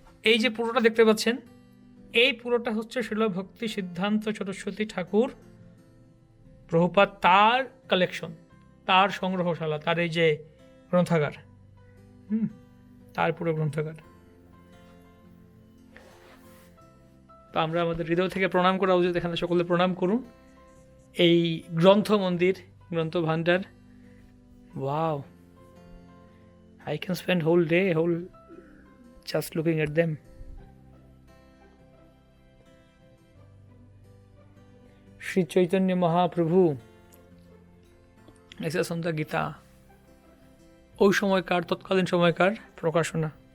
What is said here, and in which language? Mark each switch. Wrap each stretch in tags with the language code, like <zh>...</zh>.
<bn>এই যে পুরোটা দেখতে পাচ্ছেন, এই পুরোটা হচ্ছে শ্রীল ভক্তি সিদ্ধান্ত সরস্বতী ঠাকুর প্রভুপাদ, তার কালেকশন, তার সংগ্রহশালা, তার এই যে গ্রন্থাগার, তার পুরো গ্রন্থাগার। তো আমরা আমাদের হৃদয় থেকে প্রণাম করা উচিত, এখানে সকলে প্রণাম করুন। এই গ্রন্থ মন্দির, গ্রন্থ ভান্ডার।</bn> <en>Wow, I can spend whole day just looking at them.</en> <bn>Shri Chaitanya Mahaprabhu essays on the Gita, ওই সময়কার, তৎকালীন সময়কার প্রকাশনা।</bn>